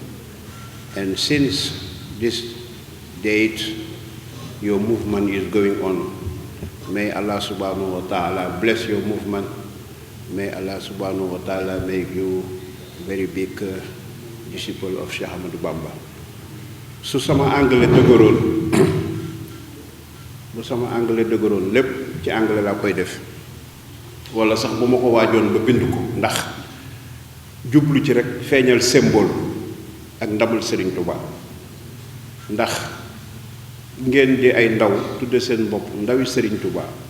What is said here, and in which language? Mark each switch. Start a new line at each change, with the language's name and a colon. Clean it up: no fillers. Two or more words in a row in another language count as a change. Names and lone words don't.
English: And since this date, your movement is going on. May Allah
Arabic: سبحانه وتعالى
English: bless your movement. May Allah
Arabic: سبحانه وتعالى
English: make you very big disciple of Cheikh Ahmadou Bamba.
Wolof: Su sama anglais dëgëroon lépp ci anglais laa koy def wala sax bu ma ko waajoon ba bind ko ndax jublu ci rek feeñal symbole ak ndamul Serigne Touba ndax ngeen di ay ndaw tudde seen bopp ndawi Serigne Touba